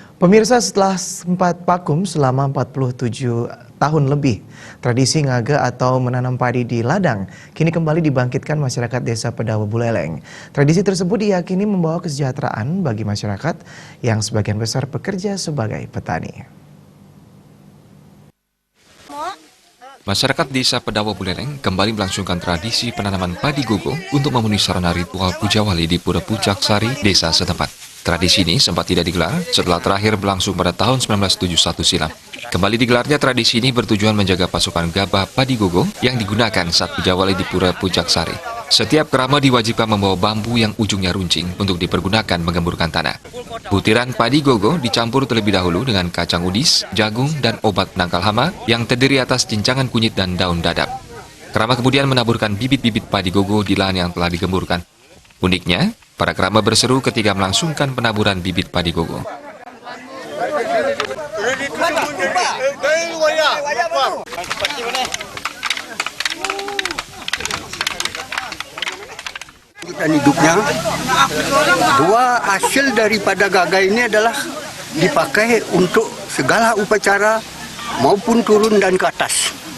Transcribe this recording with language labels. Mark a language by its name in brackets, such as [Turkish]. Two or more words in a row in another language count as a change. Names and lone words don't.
[Indonesian] Pemirsa, setelah sempat vakum selama 47 tahun lebih, tradisi ngaga atau menanam padi di ladang kini kembali dibangkitkan masyarakat Desa Pedawa Buleleng. Tradisi tersebut diyakini membawa kesejahteraan bagi masyarakat yang sebagian besar bekerja sebagai petani. Masyarakat Desa Pedawa Buleleng kembali melangsungkan tradisi penanaman padi gogo untuk memenuhi sarana ritual Puja Wali di Pura Puncak Sari, desa setempat. Tradisi ini sempat tidak digelar setelah terakhir berlangsung pada tahun 1971 silam. Kembali digelarnya tradisi ini bertujuan menjaga pasukan gabah padi gogo yang digunakan saat Puja Wali di Pura Puncak Sari. Setiap kerama diwajibkan membawa bambu yang ujungnya runcing untuk dipergunakan menggemburkan tanah. Butiran padi gogo dicampur terlebih dahulu dengan kacang udis, jagung, dan obat penangkal hama yang terdiri atas cincangan kunyit dan daun dadap. Kerama kemudian menaburkan bibit-bibit padi gogo di lahan yang telah digemburkan. Uniknya, para kerama berseru ketika melangsungkan penaburan bibit padi gogo. Dan hidupnya, dua hasil daripada gaga ini adalah dipakai untuk segala upacara maupun turun dan ke atas.